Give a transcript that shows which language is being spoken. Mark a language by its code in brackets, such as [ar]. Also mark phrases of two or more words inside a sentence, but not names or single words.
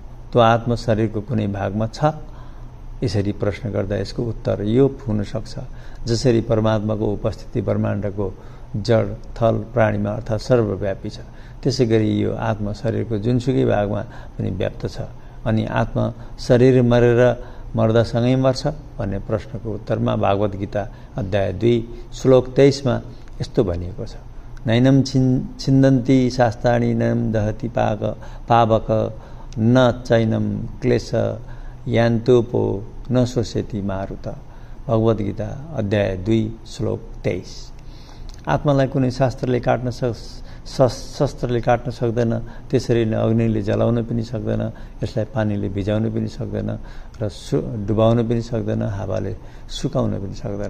[ne] त्यो आत्मा शरीरको कुनै भागमा छ? यसरी प्रश्न गर्दा यसको उत्तर यो हुन सक्छ, जसरी परमात्माको उपस्थिति ब्रह्माण्डको जड थल प्राणीमा अर्थात् सर्वव्यापी छ, त्यसै गरी यो आत्मा शरीरको जुनसुकै भागमा पनि व्याप्त छ। अनि आत्मा शरीर मरेर मर्दासँगै मर्छ भन्ने प्रश्नको उत्तरमा भागवत गीता अध्याय 2 श्लोक 23 मा यस्तो भनिएको छ, [sa] नैनम छिन्दन्ति शास्त्राणि नैनम दहति पावक न चैनम क्लेश यान्तोपो न शोषेति मारुत। [ne] भगवत गीता अध्याय 2 श्लोक 23। आत्मालाई कुनै शस्त्रले काट्न सक्दैन, त्यसरी नै अग्निले जलाउन पनि सक्दैन, यसलाई पानीले भिजाउन पनि सक्दैन र डुबाउन पनि सक्दैन, हावाले सुकाउन पनि सक्दैन।